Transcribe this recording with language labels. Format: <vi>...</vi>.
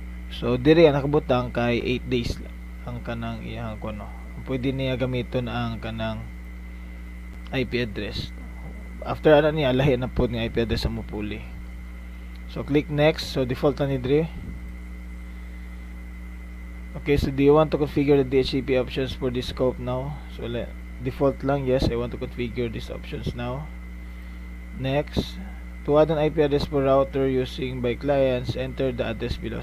<ceb>So dire ang nakabutang kay 8 days lang ang kanang iyang kuno. Pwede niya gamiton ang kanang IP address. After ana niya lahi na pod nga IP address ang mupuli.</ceb> <en>So click next.</en> <ceb>So default na ni dire.</ceb> <en>Okay, so do you want to configure the DHCP options for this scope now? So default lang, yes, I want to configure these options now. Next, to add an IP address for router using by clients, enter the address below.</en>